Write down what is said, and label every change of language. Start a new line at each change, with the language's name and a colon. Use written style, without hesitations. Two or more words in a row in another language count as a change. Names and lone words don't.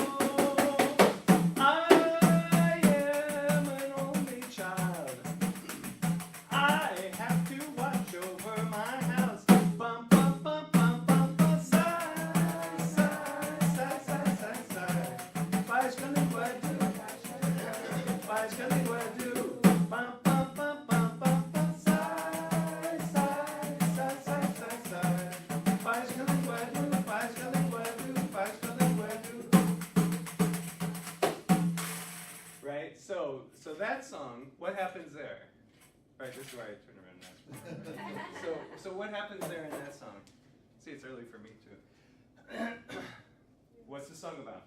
English: I am an only child. I have to watch over my house. Bum, bum, bum, bum, bum, bum.
Portuguese: Sai, sai, sai, sai, sai, sai. Faz calinguadu, faz calinguadu. Bum, bum, bum, bum, bum, bum. Sai, sai, sai, sai, sai, sai. Faz calinguadu, faz calinguadu, faz calinguadu.
English: Right? So that song, what happens there? Right, this is where I turn around now. So what happens there in that song? See, it's early for me too. What's the song about?